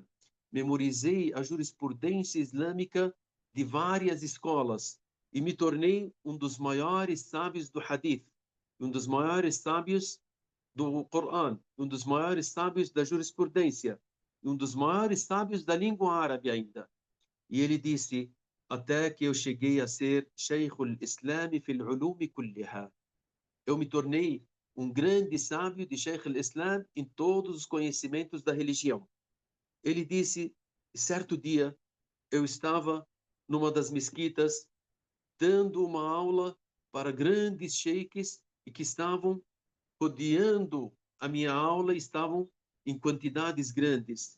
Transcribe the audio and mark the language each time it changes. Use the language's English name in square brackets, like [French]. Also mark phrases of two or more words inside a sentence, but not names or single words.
[Portuguese] Memorizei a jurisprudência islâmica de várias escolas e me tornei um dos maiores sábios do hadith, um dos maiores sábios do Corão, um dos maiores sábios da jurisprudência, um dos maiores sábios da língua árabe ainda. E ele disse, até que eu cheguei a ser [Arabic] شيخ الإسلام في العلوم كلها. [Portuguese] Eu me tornei um grande sábio de [Arabic] شيخ الإسلام [Portuguese] em todos os conhecimentos da religião. Ele disse, certo dia, eu estava numa das mesquitas dando uma aula para grandes sheiks e que estavam rodeando a minha aula, estavam em quantidades grandes.